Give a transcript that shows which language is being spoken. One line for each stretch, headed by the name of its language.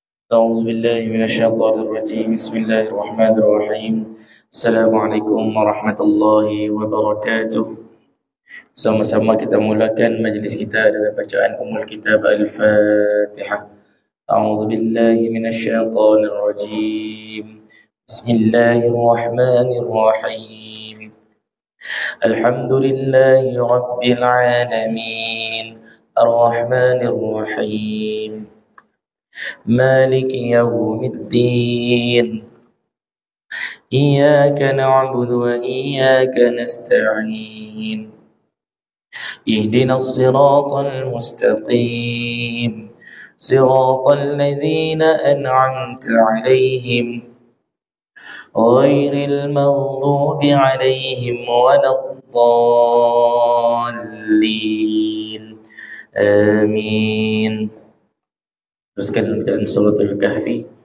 Arabic: أعوذ بالله من الشيطان الرجيم. بسم الله الرحمن الرحيم. السلام عليكم warahmatullahi wabarakatuh.
Malay: Sama-sama kita mulakan majlis kita dengan bacaan Ummul Kitab Al-Fatihah.
Arabic: A'udzu billahi minasy syaithanir rajim. Bismillahir rahmanir rahim. Alhamdulillahi rabbil alamin. Ar-Rahmanir Rahim. مالك يوم الدين إياك نعبد وإياك نستعين اهدنا الصراط المستقيم صراط الذين أنعمت عليهم غير المغضوب عليهم ولا الضالين آمين.
Malay: Teruskan dalam surah Al-Kahfi.